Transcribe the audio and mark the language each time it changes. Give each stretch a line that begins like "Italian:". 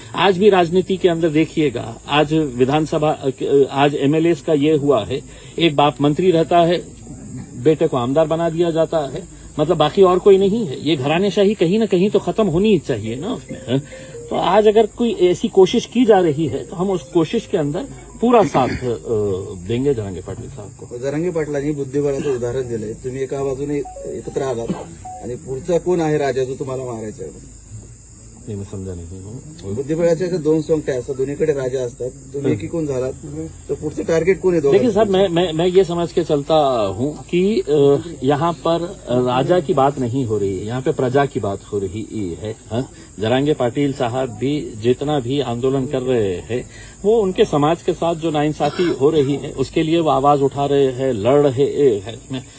Hindi: आज भी राजनीति के अंदर देखिएगा, आज विधानसभा, आज एमएलए का ये हुआ है, एक बाप मंत्री रहता है, बेटे को आमदार बना दिया जाता है, मतलब बाकी और कोई नहीं है. ये घरानेशाही कहीं ना कहीं तो खत्म होनी ही चाहिए ना उसमें. तो आज अगर कोई ऐसी कोशिश की जा रही है तो हम उस कोशिश के अंदर पूरा साथ देंगे जरांगे पाटील साहब को.
Marathi: जरांगे पाटलांनी बुद्धिबळाचं उदाहरण दिलंय. तुम्ही एका बाजूने एकत्र आलात आणि पुढचा कोण आहे राजा जो तुम्हाला मारायचा आहे?
Hindi: नहीं, मैं समझा नहीं.
Marathi: बुद्धिबळाच्या 2 सोंगट्या असतात, दोन्हीकडे राजा असतात. तुम्ही एकी कोण झालात तर पुढचं टार्गेट कोण आहे?
Hindi: देखिए साहब, मैं ये समझ के चलता हूं कि यहाँ पर राजा की बात नहीं हो रही है, यहाँ पे प्रजा की बात हो रही है. जरांगे पाटिल साहब भी जितना भी आंदोलन कर रहे हैं वो उनके समाज के साथ जो नाइंसाफी हो रही है उसके लिए वो आवाज उठा रहे हैं, लड़ रहे हैं.